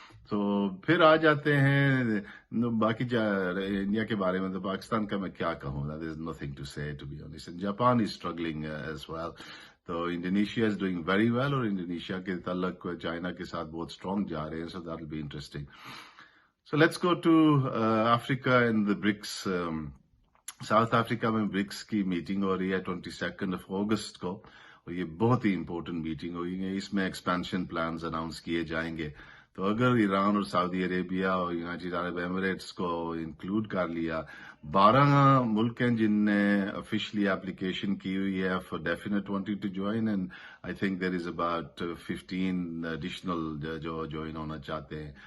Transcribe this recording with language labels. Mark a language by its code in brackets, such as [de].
[ur] تو پھر آ جاتے ہیں باقی انڈیا کے بارے میں. تو پاکستان کا میں کیا کہوں, [en] There is nothing to say to be honest. Japan is struggling as well. [ur] تو [en] Indonesia is doing very well, [ur] اور انڈونیشیا کے تعلق چائنا کے ساتھ بہت اسٹرانگ جا رہے ہیں. [en] So that will be interesting. So let's go to Africa and the BRICS. [ur] South Africa میں برکس کی میٹنگ ہو رہی ہے 22 اگست کو, اور یہ بہت ہی امپورٹنٹ میٹنگ ہوئی. اس میں ایکسپینشن پلانز اناؤنس کیے جائیں گے. تو اگر ایران اور سعودی عربیہ اور یونائٹیڈ عرب ایمریٹس کو انکلوڈ کر لیا, 12 ملک ہیں جن نے آفیشلی اپلیکیشن کی ہوئی ہے [en] for definite wanting to join, and I think there is about 15 additional [ur] جو جوائن ہونا چاہتے ہیں.